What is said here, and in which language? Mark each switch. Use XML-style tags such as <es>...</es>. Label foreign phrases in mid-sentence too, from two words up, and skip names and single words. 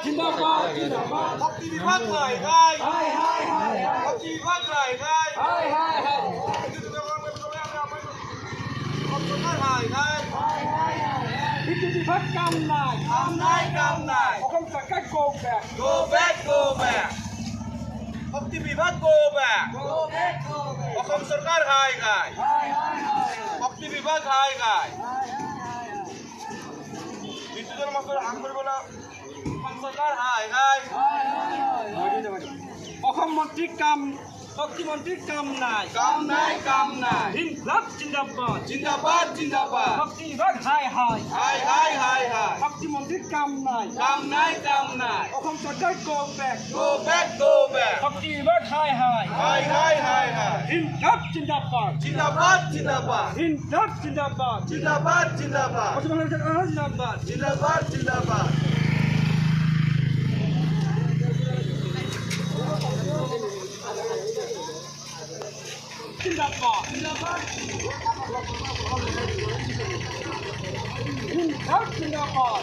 <as>জিন্দাবাদ জিন্দাবাদ শক্তি বিভাগ হাই হাই হাই হাই হাই শক্তি বিভাগ হাই হাই হাই হাই হাই বিদ্যুৎ বিভাগ কাম নাই অসম চৰকাৰ</as> <en>Go back, go back.</en> <as>শক্তি বিভাগ</as> <en>go back.</en> <as>অসম চৰকাৰ হাই হাই শক্তি বিভাগ হাই হাই বিদ্যুতৰ মাছৰ আম কৰিবলৈ অসম চৰকাৰ হাই হাই অসম মন্ত্ৰীৰ কাম শক্তি মন্ত্ৰীৰ কাম নাই কাম নাই ইনকলাব জিন্দাবাদ জিন্দাবাদ জিন্দাবাদ শক্তি বিভাগ হাই হাই হাই হাই শক্তি মন্ত্ৰীৰ কাম নাই কাম নাই অসম চৰকাৰ</as> <en>go back go back</en> <as>শক্তি বিভাগ হাই হাই হাই ইনকলাব জিন্দাবাদ জিন্দাবাদ ইনকলাব জিন্দাবাদ জিন্দাবাদ অসম চৰকাৰ জিন্দাবাদ জিন্দাবাদ জিন্দাবাদ ইনকলাব জিন্দাবাদ</as>